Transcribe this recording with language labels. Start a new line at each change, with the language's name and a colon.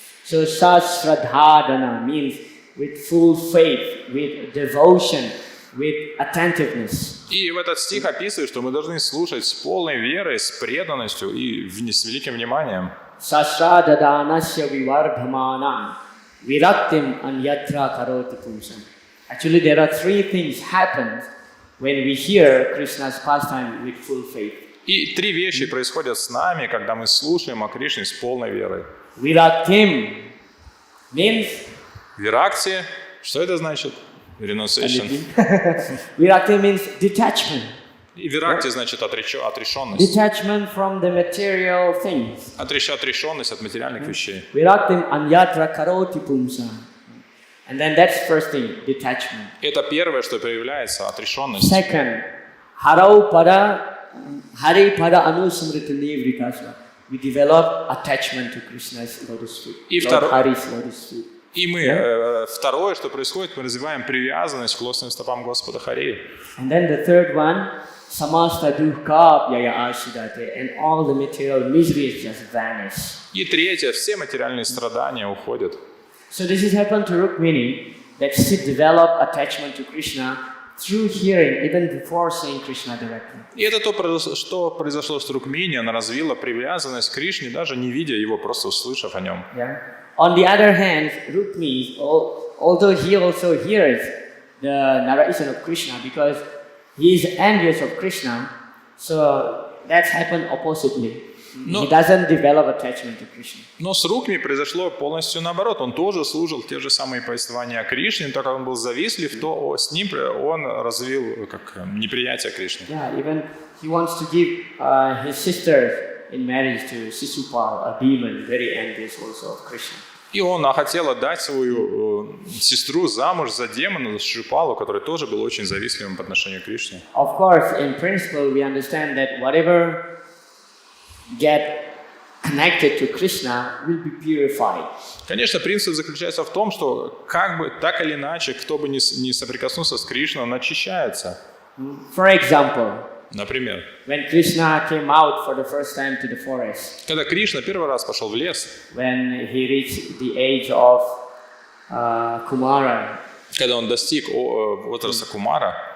English: So sasradhadana means with full faith, with devotion, with attentiveness.
Russian: И в этот стих описывает, что мы должны слушать с полной верой, с преданностью и с великим вниманием.
Sanskrit: Sasrada danasya vivardamana viraktim anyatra karoti pumsa.
English: Actually, there are three things happen when we hear Krishna's pastime with full faith.
Russian: И три вещи происходят с нами, когда мы слушаем о Кришне с полной верой.
English: Viraktim means
Russian: Виракти, что это значит?
English: Renunciation. Viraktim means detachment.
Russian: И виракти значит отрешенность.
English: Detachment from the material things.
Russian: Отрешенность от материальных вещей.
Sanskrit: Viraktim anyatra karoti pumsa.
English: And then that's first thing, detachment.
Russian: Это первое, что проявляется, отрешенность.
Sanskrit: Second, hari pada anusmritini vrikasva.
English: We develop attachment to Krishna's lotus feet.
Russian: И
English: Lord Hari's lotus feet.
Russian: И мы, второе, что происходит, мы развиваем привязанность к лотосным стопам Господа Хари.
English: And then the third one,
Sanskrit: samasta dukkha yaya ashidate,
English: and all the material miseries just vanish.
Russian: И третье, все материальные страдания уходят.
English: So this has happened to Rukmini, that she developed attachment to Krishna through hearing, even before saying Krishna directly.
Russian: И это то, что произошло с Рукмини, она развила привязанность к Кришне, даже не видя его, просто услышав о нем.
English: Yeah. On the other hand, Rukmini, although he also hears the narration of Krishna because he is envious of Krishna, so that's happened oppositely. He doesn't develop attachment to Krishna.
Russian: Но с Рукми произошло полностью наоборот. Он тоже служил те же самые повествования о Кришне, так как он был завистлив, то с ним он развил как неприятие Кришны.
English: Yeah, even he wants to give his sister in marriage to Sisupal, a demon, very envious also of Krishna.
Russian: И он хотел отдать свою сестру замуж за демона, за Шипалу, который тоже был очень завистливым по отношению к Кришне.
English: Of course, in principle, we understand that whatever get connected to Krishna will be purified.
Russian: Конечно, принцип заключается в том, что как бы так или иначе, кто бы ни соприкоснулся с Кришной, он очищается.
English: For example,
Russian: например,
English: when Krishna came out for the first time to the forest,
Russian: когда Кришна первый раз пошел в лес,
English: when he reached the age of Kumara,
Russian: когда он достиг возраста Кумара,